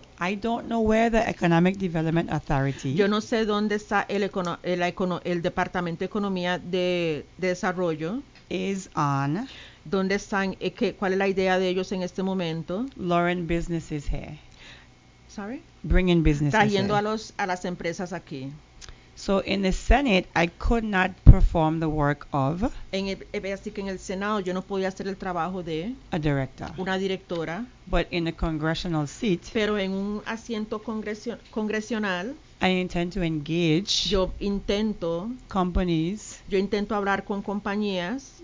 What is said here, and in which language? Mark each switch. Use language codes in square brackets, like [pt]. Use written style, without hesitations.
[en] I don't know where the Economic Development Authority. [es] Yo no sé dónde está el Departamento de Economía de Desarrollo. [en] Is on. [es] ¿Dónde están? ¿Cuál es la idea de ellos en este momento? [en] Lauren, business is here. Sorry? Bring in business. [es] Trayendo a las empresas aquí. [en] So in the Senate, I could not perform the work of. [es] Así que en el Senado yo no podía hacer el trabajo de. [en] A director. [es] Una directora. [en] But in a congressional seat. [es] Pero en un asiento congresional. [en] I intend to engage. [es] Yo intento. [en] Companies. [es] Yo intento hablar con compañías.